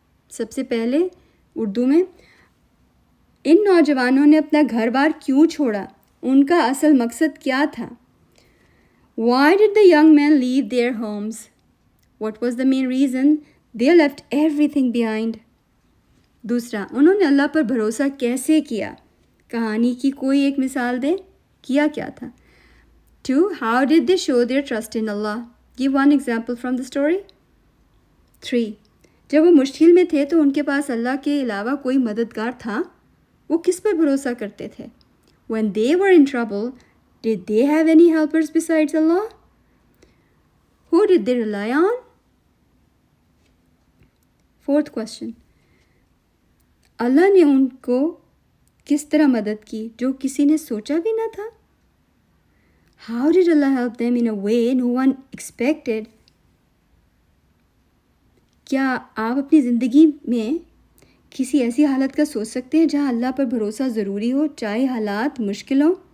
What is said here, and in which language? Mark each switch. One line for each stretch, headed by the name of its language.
Hindi: सबसे पहले उर्दू में, इन नौजवानों ने अपना घर बार क्यों छोड़ा? उनका असल मकसद क्या था?
English: Why did the young men leave their homes? What was the main reason they left everything behind?
Hindi: दूसरा, उन्होंने अल्लाह पर भरोसा कैसे किया? कहानी की कोई एक मिसाल दें, किया क्या था? 2.
English: How did they show their trust in Allah? Give one example from the story. 3.
Hindi: जब वो मुश्किल में थे तो उनके पास अल्लाह के अलावा कोई मददगार था? वो किस पर भरोसा करते थे?
English: When they were in trouble, did they have any helpers besides Allah? Who did they rely on? 4th question.
Hindi: अल्लाह ने उनको किस तरह मदद की जो किसी ने सोचा भी ना था?
English: How did Allah help them in a way no one expected?
Hindi: क्या आप अपनी ज़िंदगी में किसी ऐसी हालत का सोच सकते हैं जहाँ अल्लाह पर भरोसा ज़रूरी हो, चाहे हालात मुश्किल हो?